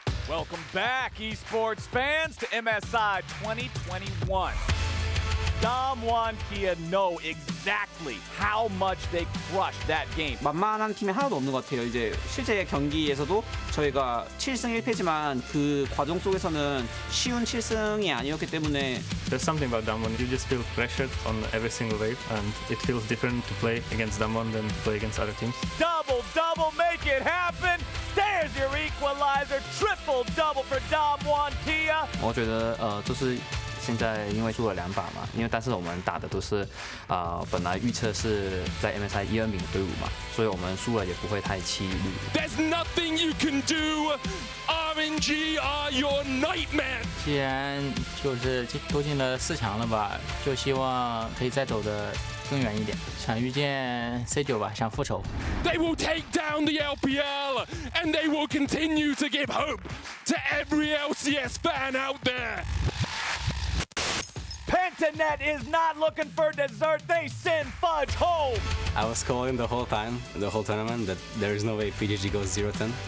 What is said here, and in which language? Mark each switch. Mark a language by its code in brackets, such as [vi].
[en] Welcome back, esports fans, to MSI 2021. Damwon Kia know exactly how much they crushed that game. [ko] 만만한 팀이 하나도 없는 것 같아요. 이제 실제 경기에서도 저희가 7승 1패지만 그 과정 속에서는 쉬운 7승이 아니었기 때문에 [en] There's something about Damwon. You just feel pressured on every single wave, and it feels different to play against Damwon than to play against other teams. Double, make it happen. There's your equalizer. Triple double for Damwon Kia. [zh] 我觉得就是现在因为输了2把嘛，因为但是我们打的都是本来预测是在 MSI 1、2名的队伍嘛，所以我们输了也不会太气馁。 [en] There's nothing you can do. RNG are your nightmare. [zh] 既然就是都进了4强了吧，就希望可以再走得更远一点，想遇见 C9 吧，想复仇。 [en] They will take down the LPL and they will continue to give hope to every LCS fan out there. Pentanet is not looking for dessert. They send Fudge home. I was calling the whole time, the whole tournament, that there is no way PGG goes 0-10.